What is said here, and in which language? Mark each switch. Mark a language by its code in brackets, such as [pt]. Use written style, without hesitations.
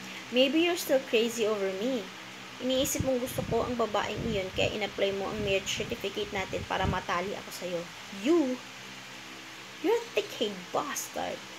[en] Maybe you're still crazy over me. [tl] Iniisip mong gusto ko ang babaeng iyon kaya in-apply mo ang marriage certificate natin para matali ako sa'yo. [en] You're a thick-head bastard.